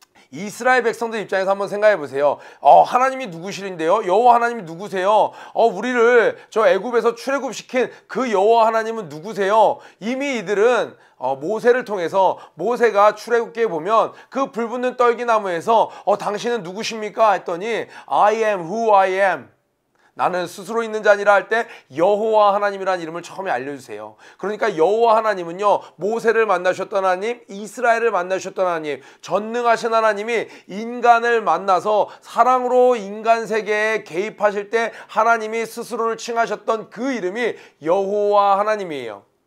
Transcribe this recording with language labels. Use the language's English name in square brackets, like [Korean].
[Korean] 이스라엘 백성들 입장에서 한번 생각해 보세요. 하나님이 누구시린데요? 여호와 하나님이 누구세요? 우리를 저 애굽에서 출애굽시킨 그 여호와 하나님은 누구세요? 이미 이들은 모세를 통해서 모세가 출애굽기에 보면 그 불붙는 떨기나무에서 당신은 누구십니까? 했더니 [English] I am who I am. [Korean] 나는 스스로 있는 자 아니라 할 때 여호와 하나님이라는 이름을 처음에 알려주세요. 그러니까 여호와 하나님은요, 모세를 만나셨던 하나님, 이스라엘을 만나셨던 하나님, 전능하신 하나님이 인간을 만나서 사랑으로 인간 세계에 개입하실 때 하나님이 스스로를 칭하셨던 그 이름이 여호와 하나님이에요.